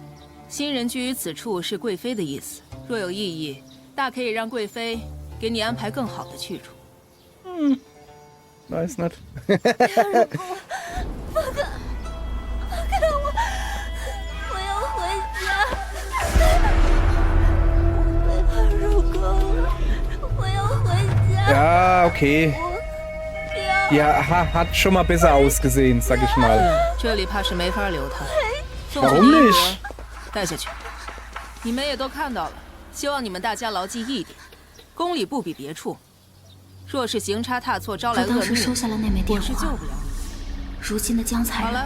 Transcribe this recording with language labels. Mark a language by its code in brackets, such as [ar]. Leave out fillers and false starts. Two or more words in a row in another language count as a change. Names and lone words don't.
[zh] 新人居于此处是贵妃的意思，若有异议，大可以让贵妃给你安排更好的去处。 [de] Weiß nicht. [zh] 我要回家。入宫，我要回家。 [de] Ja, okay. Ja, hat schon mal besser ausgesehen, sag ich mal. [zh] 这里怕是没法留他。送 [de] Warum [zh] 去你 [de] nicht? [zh] 带下去。你们也都看到了，希望你们大家牢记一点：宫里不比别处。若是行差踏错，招来我当时恶命，收下了那枚电我是救话。不了你。如今的江才人，